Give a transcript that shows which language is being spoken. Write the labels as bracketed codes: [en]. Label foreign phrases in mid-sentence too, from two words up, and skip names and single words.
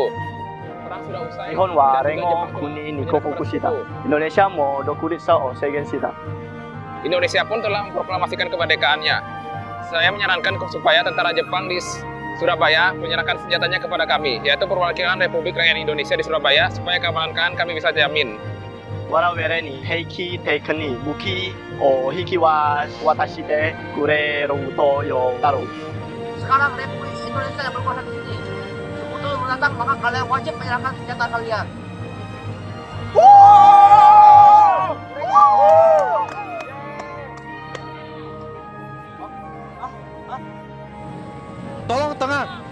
[id] Perang sudah usai. [ja] 日本は連合国に降伏した。インドネシアも独立を宣言した。 [id] Indonesia pun telah memproklamasikan kemerdekaannya. Saya menyarankan supaya tentara Jepang di Surabaya menyerahkan senjatanya kepada kami, yaitu perwakilan Republik Rakyat Indonesia di Surabaya, supaya keamanan kami bisa jamin. [ja] 我々に兵器的に武器を引き渡してくれるとよだろう。 [id] Sekarang Republik Indonesia yang berkuasa di sini. Sekutu mendatang, maka kalian wajib menyerahkan senjata kalian. Tolong tenang.